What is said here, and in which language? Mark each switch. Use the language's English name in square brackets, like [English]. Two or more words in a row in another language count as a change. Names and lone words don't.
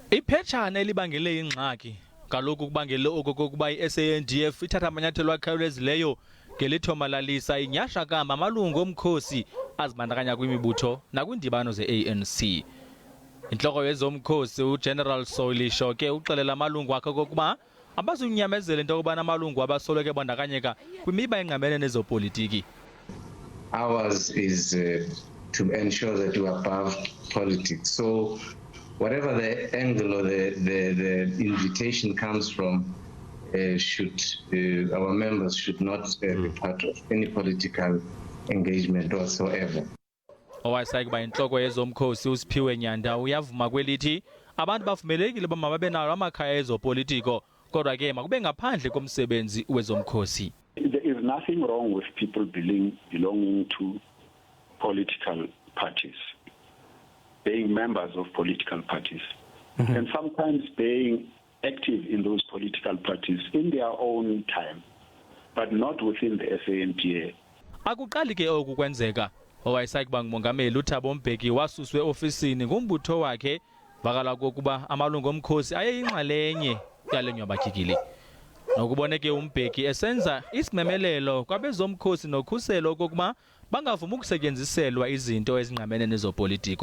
[Xhosa] Iphetshana elibangele ingxaki kaloku kubangele okokuba i-SANDF ithatha amanyathelo akhawulezileyo ngelithomalalisa inyashakamba amalungu omkhosi azibandakanya kwimibutho nakwiindibano ze-ANC. Intloko yezomkhosi uGeneral Solisho ke uxelela amalungu akhe okokuba abazunyamezela into yokubana amalungu abasoloko ebandakanyeka kwimiba engqamene nezopolitiki. [English] Ours is to ensure that we are above politics. So whatever the angle or the invitation comes from, our members should not be part of any political engagement whatsoever. [Xhosa] Owayesakuba intloko yezomkhosi uSiphiwe Nyanda uyavuma kwelithi abantu bavumelekile uba mababe nawo amakhaya ezopolitiko kodwa ke makube ngaphandle komsebenzi wezomkhosi. [English] There is nothing wrong with people belonging to political parties, being members of political parties, and sometimes being active in those political parties in their own time, but not within the SANDF. [Xhosa] Akuqali ke oku kwenzeka. Owayesakuba ngumongameli uThabo Mbeki wasuswe ofisini ngumbutho wakhe vakala kokuba amalungu omkhosi ayeyinxalenye yale nyabatyikili. Nokuboneke uMbeki esenza isimemelelo kwabezomkhosi nokhuselo okokuba bangavuma ukusetyenziselwa izinto ezingqamene nezopolitiko.